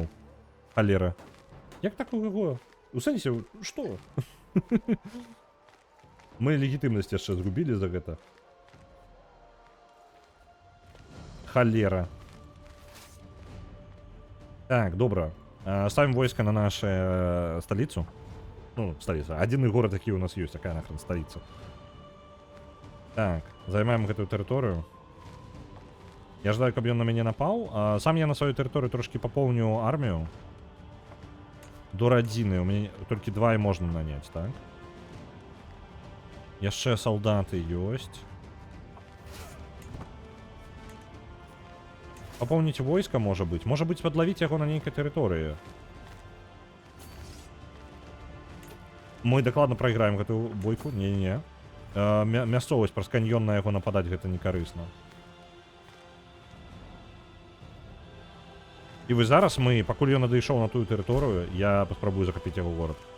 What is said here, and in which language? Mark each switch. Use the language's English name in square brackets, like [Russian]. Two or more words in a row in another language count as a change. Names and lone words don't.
[Belarusian] Халера. Як так у яго? У сэнсе, што? Мы легітымнасць яшчэ згубілі за гэта. Халера. Так, добра. [Russian] Ставим войска на нашу столицу. Ну, столица. Один город, який у нас есть, такая нахрен столица. [Belarusian] Так, займаем гэтую тэрыторыю. Я ждаю, каб ён на мяне напал. Сам я на сваю тэрыторыю трошки пополню армію. Дорадзіны. У мяне толькі 2 і можна наняць, так? Яшчэ салдаты ёсць. [Russian] Пополнить войска, может быть. Может быть, подловить его [Belarusian] на нейкай тэрыторыі. Мы дакладна прайграем гэтую бойку. Не-не-не. Мясцовасць праз каньён на яго нападаць гэта не карысна. І вось зараз мы, пакуль ён надышоў на тую тэрыторыю, я паспрабую захапіць яго горад.